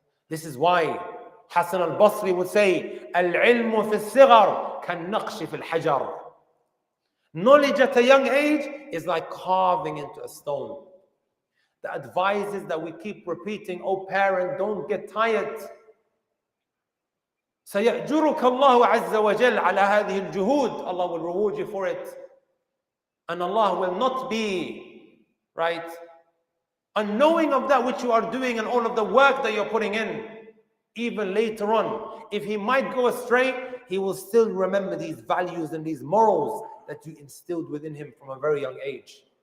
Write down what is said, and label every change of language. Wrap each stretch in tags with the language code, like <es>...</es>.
<en>This is why Hassan al-Basri would say,</en> <ar>Al-ilmu fi al-sighar kan-naqshi fi al-hajar.</ar> <en>Knowledge at a young age is like carving into a stone. The advice is that we keep repeating, oh parent, don't get tired.</en> <ar>سيأجرك الله عز وجل على هذه الجهود.</ar> <en>Allah will reward you for it. And Allah will not be, right, unknowing of that which you are doing and all of the work that you're putting in. Even later on, if he might go astray, he will still remember these values and these morals that you instilled within him from a very young age.</en>